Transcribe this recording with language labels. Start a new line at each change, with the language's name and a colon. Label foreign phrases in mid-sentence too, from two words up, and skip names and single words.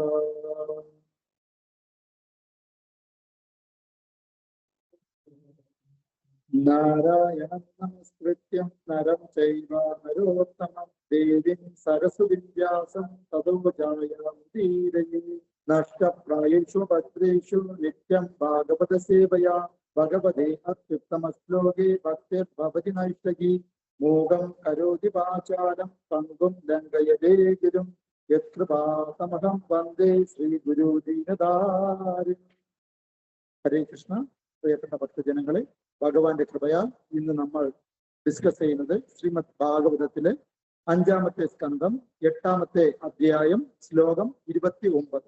Sanskrit: नारायणं नमस्कृत्यं नरं चैव नरोत्तमं देवीं सरस्वतीं व्यासं ततो जयमुदीरये. नष्टप्रायेषु भद्रेषु नित्यं भागवतसेवया भगवते अत्युत्तमश्लोके भक्तिर्भवति नैष्ठगी. मोघं करोति वाचालं पङ्गुं लङ्घयते गिरिं यत्कृपातमहं वन्दे ശ്രീഗുരുദീനധാരിണി. हरे कृष्ण.
Malayalam: പ്രിയപ്പെട്ട ഭക്തജനങ്ങളെ, ഭഗവാന്റെ കൃപയാൽ ഇന്ന് നമ്മൾ ഡിസ്കസ് ചെയ്യുന്നത് ശ്രീമദ് ഭാഗവതത്തിലെ 5-ാമത്തെ സ്കന്ധം 8-ാമത്തെ അധ്യായം ശ്ലോകം 29.